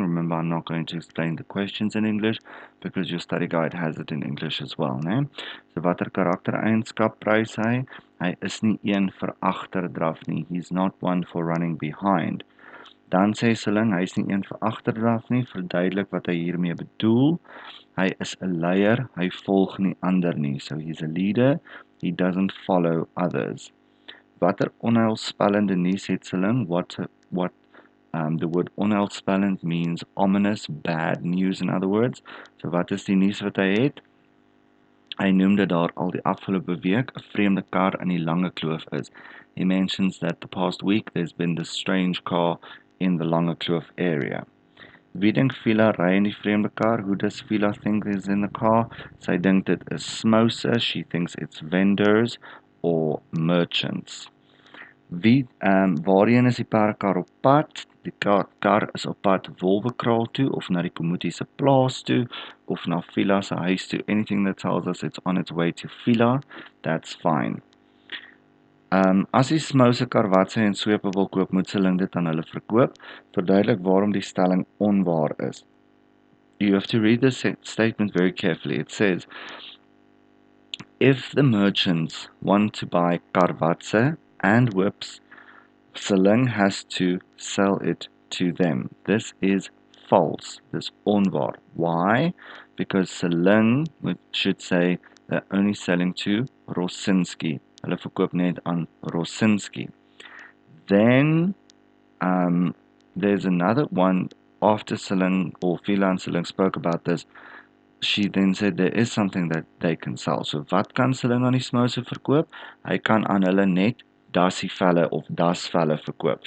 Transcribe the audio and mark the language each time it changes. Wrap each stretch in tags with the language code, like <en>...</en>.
<en>Remember, I'm not going to explain the questions in English because your study guide has it in English as well, né?</en> <af>So watter karaktereienskap prys hy? Hy is nie een vir agterdraf nie.</af> <en>He's not one for running behind.</en> <af>Dan sê Selling, hy is nie een vir agterdraf nie. Verduidelik wat hy hiermee bedoel. Hy is 'n leier, hy volg nie ander nie.</af> <en>So he's a leader, he doesn't follow others.</en> <af>Watter onheilspellende nuus het Selling?</af> <en>The word onheilspellend means ominous, bad news in other words.</en> <af>So wat is die nuus wat hy het? Hy noem dit daar al die afgelope week 'n vreemde kar in die Lange Kloof is.</af> <en>He mentions that the past week there's been this strange car in the Lange Kloof area.</en> <af>Wie dink Fiela ry in die vreemde kar?</af> <en>Who does Fiela think is in the car?</en> <af>Sy dink dit is smose,</af> <en>she thinks it's vendors or merchants.</en> <af>Waarheen is die perdekar op pad? Die kar is op pad Wolwekraal toe, of na die Komotie se plaas toe, of na Fiela se huis toe.</af> <en>Anything that tells us it's on its way to Fiela, that's fine.</en> <af>As die smose karwatse en swepe wil koop, moet Selling dit aan hulle verkoop. Verduidelik waarom die stelling onwaar is.</af> <en>You have to read this statement very carefully. It says, if the merchants want to buy karwatse and whips, Selling has to sell it to them. This is false. This is onwaar. Why? Because Selling should say they're only selling to Rosinski.</en> <af>Hulle verkoop net aan Rosinski.</af> <en>Then there's another one after Selling, or Fiela and Selling spoke about this. She then said there is something that they can sell.</en> <af>So wat kan Selling aan die smose verkoop? Hy kan aan hulle net dassievelle of dasvelle verkoop.</af>